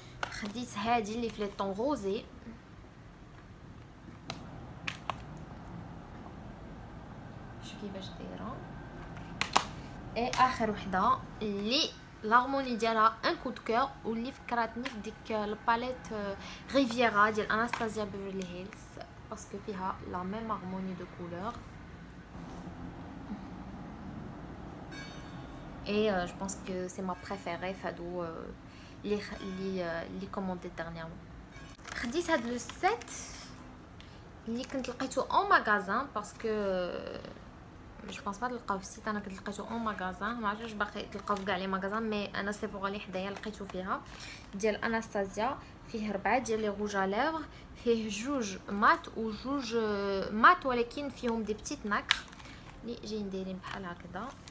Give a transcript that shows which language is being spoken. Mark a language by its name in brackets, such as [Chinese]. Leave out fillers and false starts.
[Arabic] خديت هادي اللي في لي طون روزي شوف كيفاش دايره. اي اخر وحده اللي لارموني ديالها ان كود كور واللي فكرتني في ديك الباليت ريفيرا ديال اناستازيا بيفرلي هيلز باسكو فيها لا ميم هارموني دو كولور. [French] Et je pense que c'est ma préférée fado [Arabic] اللي كومونديت [French] dernièrement. [Arabic] خديت هاد لو سيت اللي كنت لقيتو اون ماغازان باسكو جو بونس با تلقاو في السيت. انا كنت لقيتو اون ماغازان ما عرفتش باقي تلقاو في كاع لي ماغازان مي انا سيفورا اللي حدايا لقيتو فيها ديال اناستازيا. فيه 4 ديال لي روج ا ليفر فيه جوج مات وجوج مات ولكن فيهم دي بتيت ناكر اللي جايين دايرين بحال هكذا.